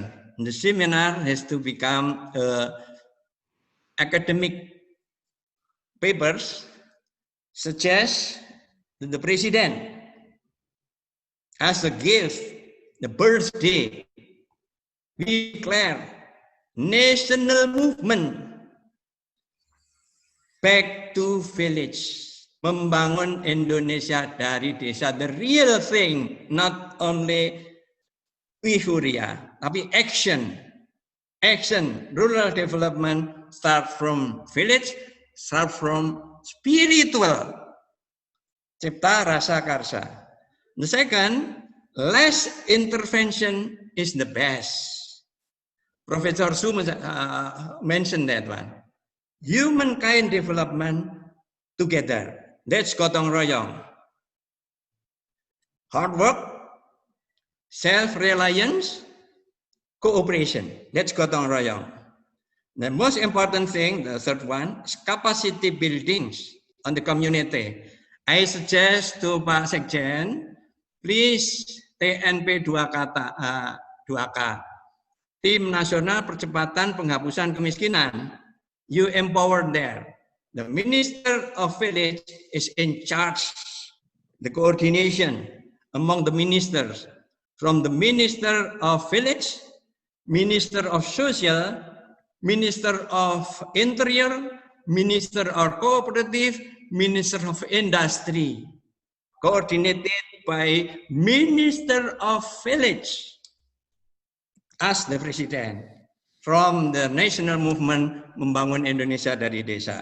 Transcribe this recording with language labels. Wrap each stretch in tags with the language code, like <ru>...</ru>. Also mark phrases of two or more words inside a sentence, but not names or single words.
<en>The seminar has to become academic papers, such as the president as a gift, the birthday, we declare national movement back to village,</en> <id>membangun Indonesia dari desa,</id> <en>the real thing, not only euphoria, tapi action, rural development start from village, start from spiritual,</en> <id>cipta rasa karsa.</id> <en>The second, less intervention is the best. Professor Su mentioned that one. Humankind development together. That's</en> <id>gotong royong.</id> <en>Hard work, self-reliance, cooperation. That's</en> <id>gotong royong.</id> <en>The most important thing, the third one, is capacity buildings on the community. I suggest to</en> <id>Pak Sekjen,</id> <en>please TNP 2K, Tim Nasional Percepatan Penghapusan Kemiskinan. You empower there. The Minister of Village is in charge, the coordination among the ministers, from the Minister of Village, Minister of Social, Minister of Interior, Minister of Cooperative, Minister of Industry, coordinated by Minister of Village as the President from the national movement Membangun Indonesia dari Desa.</en>